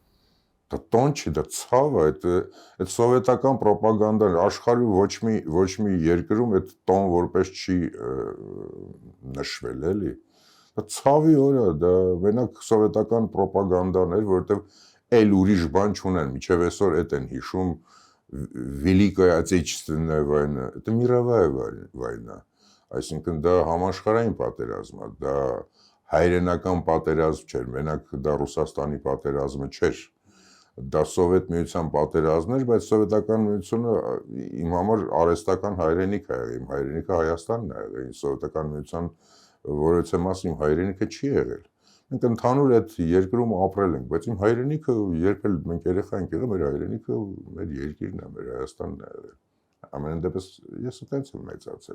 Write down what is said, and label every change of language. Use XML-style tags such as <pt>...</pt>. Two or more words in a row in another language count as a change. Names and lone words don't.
<hy>Տոն։ Դա տոն չի, դա ցավ է, այդ սովետական ռոպագանդան աշխարհի ոչ մի երկրում այդ տոն որպես չի նշվել, էլի։ Դա ցավի օր է, դա մենակ սովետական ռոպագանդան էր, որովհետև այլ ուրիշ բան չունեն, միջև այսօր այդ են հիշում</hy> <ru>Великая Отечественная война, это мировая война,</ru> <hy>այսինքն դա համաշխարհային պատերազմ է, դա հայրենական պատերազմ չէր, մենակ դա Ռուսաստանի պատերազմը չէր, դա Սովետ միության պատերազմն էր, բայց Սովետական միությունը իմ համար արհեստական հայրենիք է եղել, իմ հայրենիքը Հայաստանն է եղել, Սովետական միության որևէ մաս իմ հայրենիքը չի եղել։ Մենք ընդհանուր այդ երկրում ապրել ենք, բայց իմ հայրենիքը երբ էլ մենք երեխա ենք եղել, մեր հայրենիքը մեր երկիրն է, մեր Հայաստանն է եղել։ Ամեն դեպս ես այդպես եմ մեծացել։</hy>